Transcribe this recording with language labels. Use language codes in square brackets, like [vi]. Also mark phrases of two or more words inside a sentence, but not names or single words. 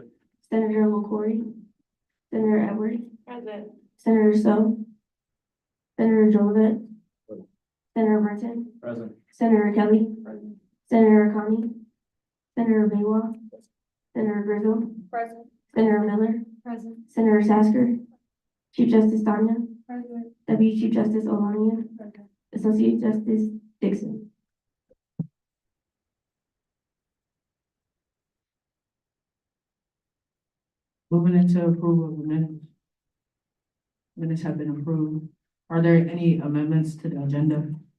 [en] Senator LaCory, Senator Edwards, Senator So, Senator Jolivet, Senator Burton, Present. Senator Kelly, Senator Connie, Senator Baywa, Senator Grizzle, Senator Miller, Senator Sasker, Chief Justice Tanya, Deputy Chief Justice Olania, Associate Justice Dixon. Moving into approval of the minutes. Minutes have been approved. Are there any amendments to the agenda?